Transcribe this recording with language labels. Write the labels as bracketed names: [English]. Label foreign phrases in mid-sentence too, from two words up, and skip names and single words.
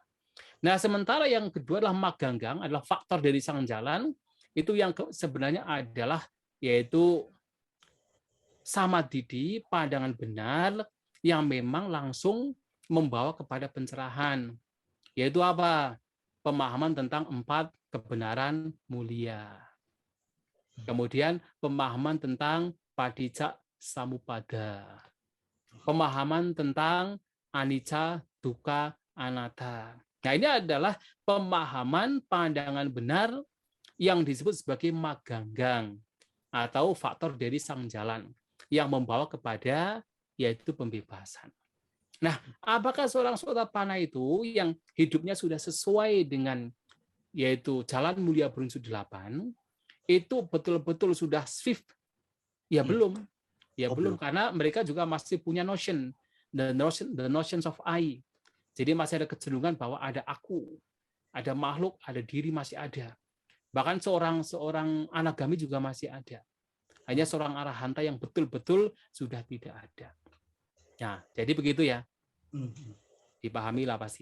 [Indonesian] Nah, sementara yang kedua adalah maganggang, adalah faktor dari sang jalan, itu yang sebenarnya adalah yaitu samadhi, pandangan benar yang memang langsung membawa kepada pencerahan. Yaitu apa? Pemahaman tentang 4 kebenaran mulia. Kemudian pemahaman tentang [Pali] padicca samuppada. [Indonesian] Pemahaman tentang [Pali] anicca, dukkha, anatta. [Indonesian] Nah, ini adalah pemahaman pandangan benar yang disebut sebagai maganggang atau faktor dari sang jalan yang membawa kepada yaitu pembebasan. Nah, apakah seorang Sotapanna itu yang hidupnya sudah sesuai dengan yaitu jalan mulia berinsut 8 itu betul-betul sudah swift? Ya belum. Ya belum, karena mereka juga masih punya notion, [English] the notions of I. [Indonesian] Jadi masih ada kecenderungan bahwa ada aku, ada makhluk, ada diri masih ada. Bahkan seorang anagami juga masih ada. Hanya seorang arahanta yang betul-betul sudah tidak ada. Nah, jadi begitu ya. Dipahami lah pasti.